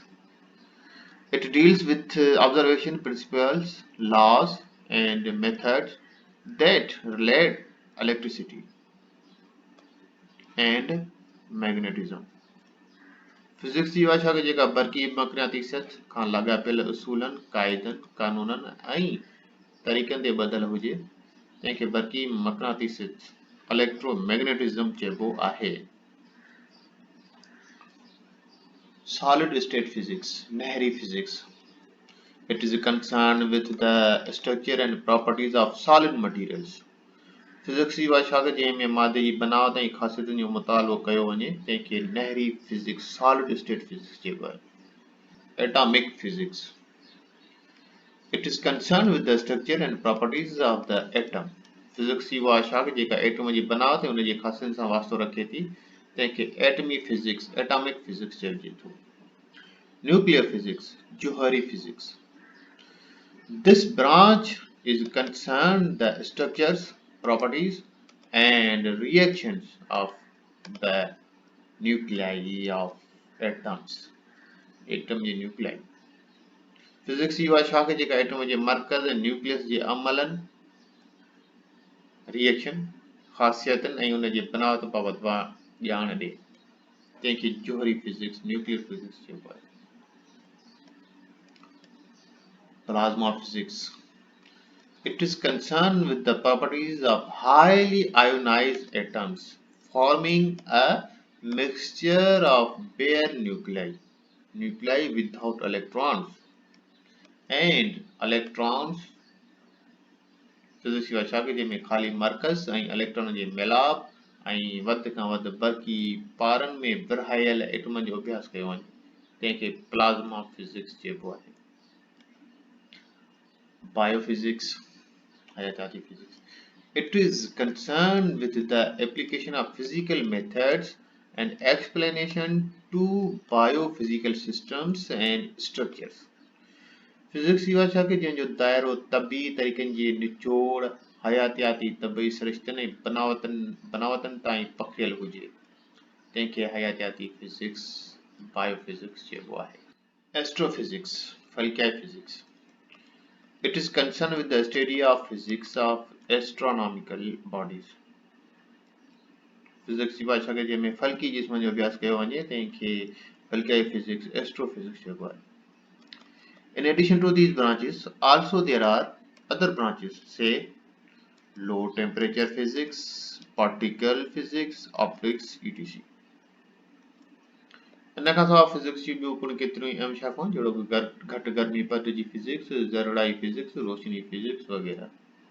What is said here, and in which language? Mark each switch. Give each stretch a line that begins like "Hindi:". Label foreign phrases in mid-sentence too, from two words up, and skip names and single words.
English: It deals with observation principles, laws and methods that relate electricity and magnetism.
Sindhi: फिजिक्स जी उहा शाख जेका बरक़ी मक़नातीसियत खां लाॻापियल उसूलनि, क़ाइदनि, क़ानूननि ऐं तरीक़नि ते ॿधल हुजे, तंहिंखे बरक़ी मक़नातीसियत, इलेक्ट्रोमैग्नेटिज्म चइबो आहे।
English: solid state physics,
Sindhi: नहरी फिजिक्स.
English: It is concerned with the structure and properties of solid materials.
Sindhi: फिजिक्स जी उहा शाख़ जंहिंमें मादे जी बनावट ऐं ख़ासियतुनि जो मुतालिबो कयो वञे तंहिंखे नहरी फिजिक्स
English: solid state physics
Sindhi: चइबो आहे।
English: atomic physics It is concerned with the structure and properties of the atom.
Sindhi: फिजिक्स जी उहा शाख़ जेका एटम जी बनावट ऐं उन जी ख़ासियतुनि सां वास्तो रखे थी तंहिंखे एटमी फिजिक्स
English: atomic physics
Sindhi: चइजे थो।
English: nuclear physics
Sindhi: जौहरी फिजिक्स
English: This branch is concerned the structures, properties, and reactions of the nuclei of atoms.
Sindhi: एटम जे न्यूक्लियाई फिजिक्स जी उहा शाख़ जेका एटम जे मर्कज़ ऐं न्यूक्लियस जे अमलनि रिएक्शन ख़ासियतनि ऐं उन जे बनावट बाबति ॼाण ॾे तंहिंखे जौहरी फिजिक्स
English: nuclear physics
Sindhi: चइबो आहे।
English: plasma physics It is concerned with the properties of highly ionized atoms forming a mixture of bare nuclei without electrons, and electrons
Sindhi: फिजिक्स जी भाषा के जंहिंमें ख़ाली मर्कज़ ऐं इलेक्ट्रॉन जे मिलाप ऐं वधि खां वधि बरक़ी पारनि में विरहायल एटमनि जो अभ्यास कयो वञे तंहिंखे
English: plasma physics
Sindhi: चइबो आहे।
English: बायोफिजिक्स
Sindhi: हयातियाती फिजिक्स
English: It is concerned with the application of physical methods and explanation to biophysical systems and structures.
Sindhi: फिजिक्स जी भाषा के जंहिंजो दायरो तबी तरीक़नि जे निचोड़ हयातियाती तबई सरिश्तनि ऐं बनावटनि ताईं पखिड़ियल हुजे तंहिंखे हयातियाती फिजिक्स बायोफिजिक्स चइबो आहे।
English: एस्ट्रोफिजिक्स
Sindhi: फल्कियाई फिजिक्स
English: It is concerned with the study of physics of astronomical bodies.
Sindhi: फिजिक्स जी भाषा के जंहिंमें फल्की जिस्मनि जो अभ्यास कयो वञे तंहिंखे फल्कियाई फिजिक्स एस्ट्रोफिजिक्स चइबो आहे।
English: In addition to these branches, also there are other branches, say low temperature physics, particle physics, optics, etc.
Sindhi: इन खां सवाइ फिजिक्स जी ॿियूं पिण केतिरियूं अहम शाखाऊं जहिड़ो घटि गर्मी पद जी फिजिक्स, ज़रड़ाई फिजिक्स, रोशनी फिजिक्स वग़ैरह।